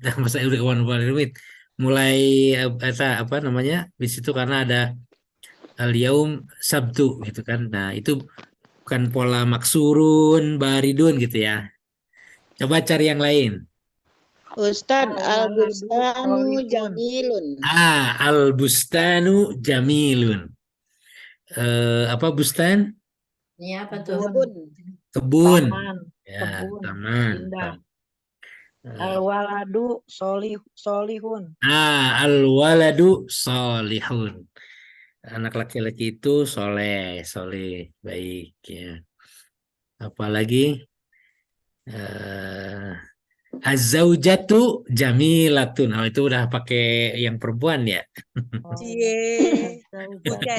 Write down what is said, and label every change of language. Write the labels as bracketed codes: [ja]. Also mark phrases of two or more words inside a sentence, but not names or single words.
[id] Masa udah mulai rumit. Mulai apa namanya? Di situ karena ada al-yaum sabtu gitu kan. Nah, itu bukan pola [ar] مكسورٌ، باردٌ [id] gitu ya. Coba cari yang lain. Ustadz, [ar] الولدُ البستانُ صالحٌ. جميلٌ. البستانُ جميلٌ. [id] Apa bustan? Ini apa tuh? Kebun. Kebun. Taman, Ya, kebun, taman. indah. Eh, [ar] الولدُ صالحٌ. الولدُ صالحٌ. [id] Anak laki-laki itu soleh, baik ya. Apalagi [ar] الزوجةُ جميلةٌ. [id] Oh, itu udah pakai yang perempuan ya. Oh, Cie. Bukan,